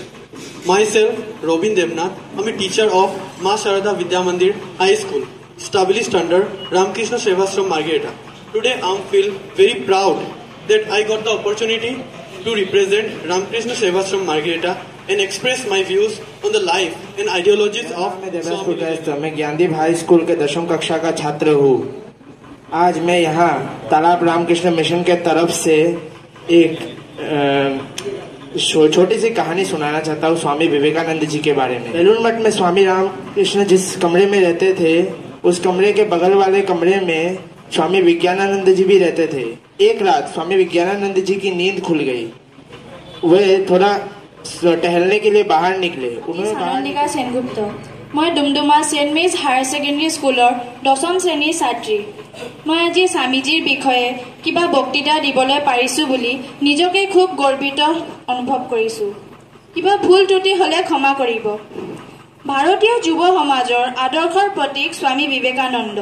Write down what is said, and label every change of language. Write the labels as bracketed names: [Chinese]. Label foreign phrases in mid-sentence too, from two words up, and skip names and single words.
[English] Myself, Robin Devnath, I am a teacher of Ma Sharada Vidya Mandir High School, established under Ramakrishna Sevasram Margareta. Today I feel very proud that I got the opportunity to represent Ramakrishna Sevasram Margareta and express my views on the life and ideologies of Swami Vivekananda. [Hindi] मैं ज्ञानदीप हाई स्कूल के 10वीं कक्षा का छात्र हूँ। आज मैं यहाँ तालाब रामकृष्ण मिशन के तरफ से एक छोटी सी कहानी सुनाना चाहता हूँ स्वामी विवेकानंद जी के बारे में। बेलूर मठ में स्वामी रामकृष्ण जिस कमरे में रहते थे, उस कमरे के बगल वाले कमरे में स्वामी विज्ञानानंद जी भी रहते थे। एक रात स्वामी विज्ञानानंद जी की नींद खुल गई। वे थोड़ा टहलने के लिए बाहर निकले। [Assamese] সাৰংগিকা সেনগুপ্ত। মই ডুমডুমা [English] St. Mary's Higher Secondary School [Assamese] 10ম শ্ৰেণীৰ ছাত্ৰী। মই আজি স্বামীজীৰ বিষয়ে কিবা বক্তৃতা দিবলৈ পাৰিছো বুলি নিজকে খুব গৰ্বিত অনুভৱ কৰিছো। কিবা ভুল ত্ৰুটি হলে ক্ষমা কৰিব। ভাৰতীয় যুৱ সমাজৰ আদৰ্শৰ প্ৰতীক স্বামী বিবেকানন্দ।